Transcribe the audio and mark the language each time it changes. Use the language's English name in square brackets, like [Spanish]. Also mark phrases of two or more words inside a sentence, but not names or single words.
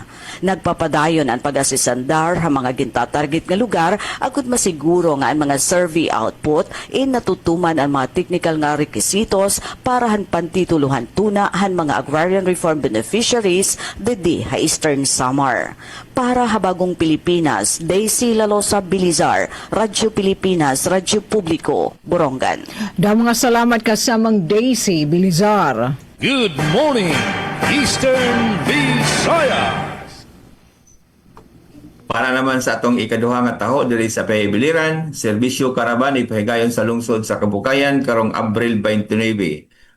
[Waray] Nagpapadayon ang pag-asisandar ha mga gintatarget nga lugar agud masiguro nga ang mga [English] survey output [Waray] in natutuman ang mga technical nga requisitos para han pantituluhan tuna han mga [English] agrarian reform beneficiaries [Waray] dedi ha Eastern Samar. [Filipino] Para habagong Pilipinas, Daisy Lalosa Bilizar, Radyo Pilipinas, Radyo Publiko, Borongan. [Cebuano] Mga salamat ka sa Mang Daisy Bilizar. [English] Good morning, Eastern Visayas. [Cebuano] Para naman sa atong ikaduha nga taho diri sa Paybiliran, serbisyo karaban ipahigayon sa lungsod sa Kabukayan karong Abril 29.